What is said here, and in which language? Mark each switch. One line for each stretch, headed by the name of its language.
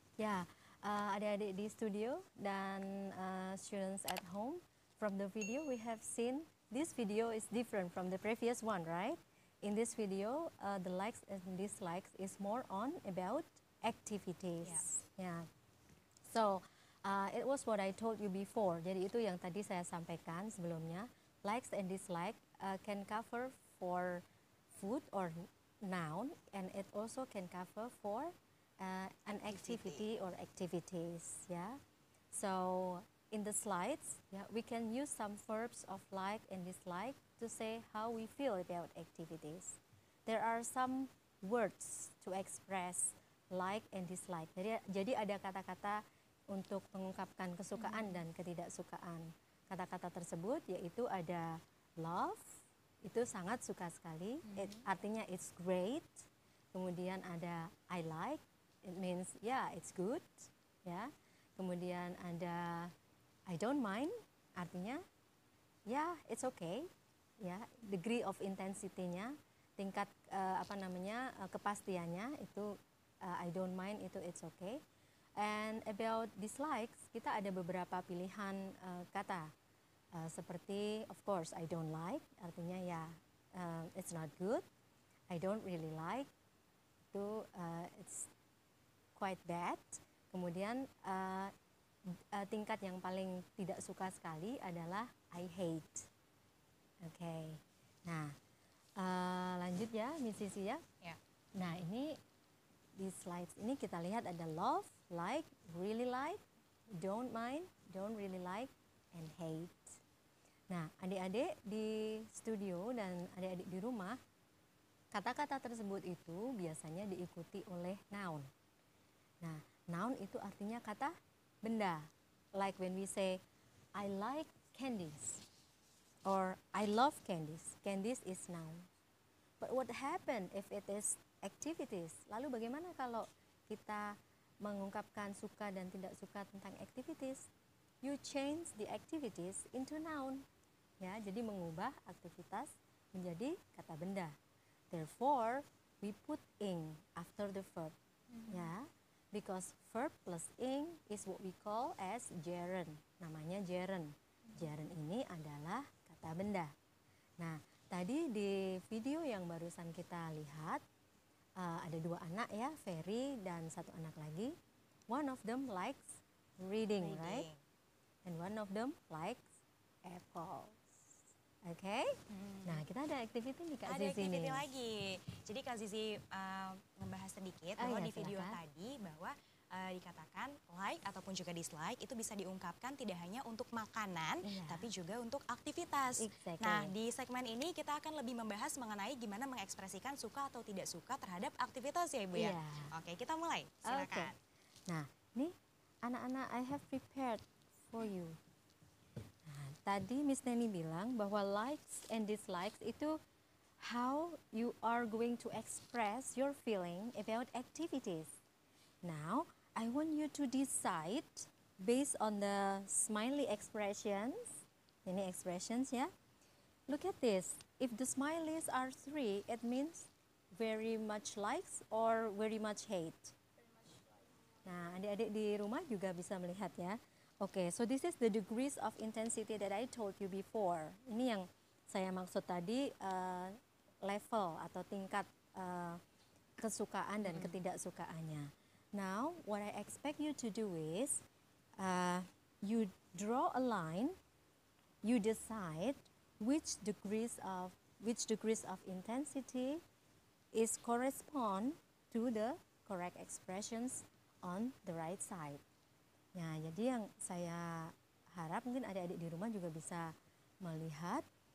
Indonesian: Ya, adik-adik di studio dan
English: students at home. From the video we have seen, this video is different from the previous one, right? In this video, the likes and dislikes is more on about activities. Yeah. So, it was what I told you before.
Indonesian: Jadi itu yang tadi saya sampaikan sebelumnya.
English: Likes and dislike can cover for food or noun, and it also can cover for an activity or activities. Yeah. So in the slides, we can use some verbs of like and dislike to say how we feel about activities. There are some words to express like and dislike.
Indonesian: Jadi ada kata-kata untuk mengungkapkan kesukaan dan ketidaksukaan. Kata-kata tersebut yaitu ada love, itu sangat suka sekali, artinya
English: it's great.
Indonesian: Kemudian ada
English: I like, it means yeah it's good,
Indonesian: ya. Kemudian ada
English: I don't mind,
Indonesian: artinya
English: yeah it's okay,
Indonesian: ya. Degree of intensity-nya, tingkat kepastiannya itu
English: I don't mind,
Indonesian: itu
English: it's okay. And about dislikes,
Indonesian: kita ada beberapa pilihan kata. Seperti
English: of course I don't like,
Indonesian: artinya ya
English: it's not good. I don't really like,
Indonesian: itu
English: it's quite bad.
Indonesian: Kemudian tingkat yang paling tidak suka sekali adalah
English: I hate.
Indonesian: Oke. Nah, lanjut ya Miss Sisi ya. Nah, ini di slides ini kita lihat ada
English: love, like, really like, don't mind, don't really like, and hate.
Indonesian: Nah, adik-adik di studio dan adik-adik di rumah, kata-kata tersebut itu biasanya diikuti oleh noun. Nah, noun itu artinya kata benda.
English: Like when we say, I like candies, or I love candies. Candies is noun. But what happen if it is activities?
Indonesian: Lalu bagaimana kalau kita mengungkapkan suka dan tidak suka tentang activities?
English: You change the activities into noun.
Indonesian: Ya, jadi mengubah aktivitas menjadi kata benda.
English: Therefore, we put ing after the verb. Ya, because verb plus ing is what we call as gerund.
Indonesian: Namanya gerund. Gerund ini adalah kata benda. Nah, tadi di video yang barusan kita lihat, ada dua anak ya, Ferry dan satu anak lagi.
English: One of them likes reading, right? And one of them likes apples.
Indonesian: Oke? Nah, kita ada activity nih Kak Zizi. Ada activity lagi. Jadi Kak Zizi membahas sedikit bahwa di video silakan. tadi bahwa dikatakan like ataupun juga dislike itu bisa diungkapkan tidak hanya untuk makanan, tapi juga untuk aktivitas.
English: Exactly.
Indonesian: Nah, di segmen ini kita akan lebih membahas mengenai gimana mengekspresikan suka atau tidak suka terhadap aktivitas ya Ibu ya. Oke, kita mulai. Silakan.
English: Okay.
Indonesian: Nah, nih anak-anak
English: I have prepared for you.
Indonesian: Nah, tadi Miss Neni bilang bahwa
English: likes and dislikes
Indonesian: itu
English: how you are going to express your feeling about activities. Now, I want you to decide based on the smiley expressions.
Indonesian: Ini
English: expressions ya. Look at this. If the smileys are 3, it means very much likes or very much hate.
Indonesian: Nah, adik-adik di rumah juga bisa melihat ya.
English: Oke, so this is the degrees of intensity that I told you before.
Indonesian: Ini yang saya maksud tadi level atau tingkat kesukaan dan ketidaksukaannya.
English: Now, what I expect you to do is, you draw a line, you decide which degrees of intensity is correspond to the correct expressions on the right side.
Indonesian: Nah, jadi yang saya harap mungkin adik-adik di rumah juga bisa melihat.